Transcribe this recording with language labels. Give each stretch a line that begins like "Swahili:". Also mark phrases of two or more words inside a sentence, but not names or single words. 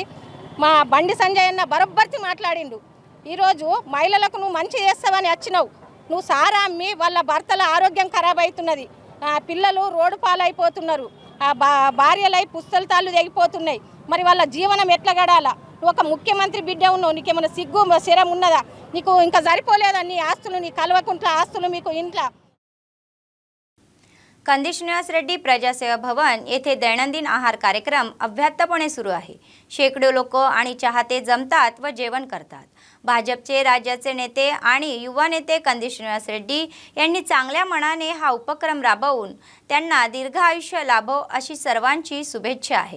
Telugu: మా బండి సంజయ్ అన్న బరబ్బర్తి మాట్లాడిండు, ఈరోజు మహిళలకు నువ్వు మంచి చేస్తావని వచ్చినావు, నువ్వు సారా అమ్మి వాళ్ళ భర్తల ఆరోగ్యం ఖరాబ్ అవుతున్నది, పిల్లలు రోడ్డు పాలైపోతున్నారు, భార్యలై పుస్తకాలు తెగిపోతున్నాయి, మరి వాళ్ళ జీవనం ఎట్లా గడాలా? నువ్వు ఒక ముఖ్యమంత్రి బిడ్డ ఉన్నావు, నీకేమైనా సిగ్గు శరం ఉన్నదా? నీకు ఇంకా సరిపోలేదా నీ ఆస్తులు, నీ కల్వకుంట్ల ఆస్తులు మీకు ఇంట్లో?
Marathi: कंदी श्रीनिवास रेड्डी प्रजासेवा भवन येथे दैनंदिन आहार कार्यक्रम अव्याहतपणे सुरू आहे। शेकडो लोक आणि चाहते जमतात व जेवण करतात। भाजपचे राज्याचे नेते आणि युवा नेते कंदी श्रीनिवास रेड्डी यांनी चांगल्या मनाने हा उपक्रम राबवून त्यांना दीर्घ आयुष्य लाभो अशी सर्वांची शुभेच्छा आहे।